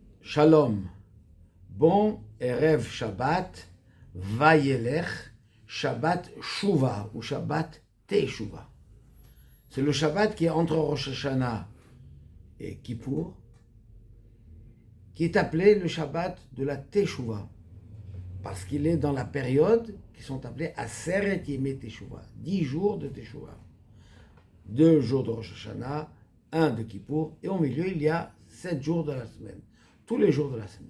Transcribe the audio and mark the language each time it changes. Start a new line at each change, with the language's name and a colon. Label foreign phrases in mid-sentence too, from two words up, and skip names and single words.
Hebrew: שלום, bon ערב שבת, וילך, שבת שובה ou שבת תשובה.
French: C'est le Shabbat qui est entre Rosh Hashanah et Kippour, qui est appelé le Shabbat de la Teshuvah, parce qu'il est dans la période qui sont appelés
Hebrew: עשרת ימי תשובה,
French: 10 jours de Teshuvah. 2 jours de Rosh Hashanah, 1 de Kippour, et au milieu il y a 7 jours de la semaine, tous les jours de la semaine.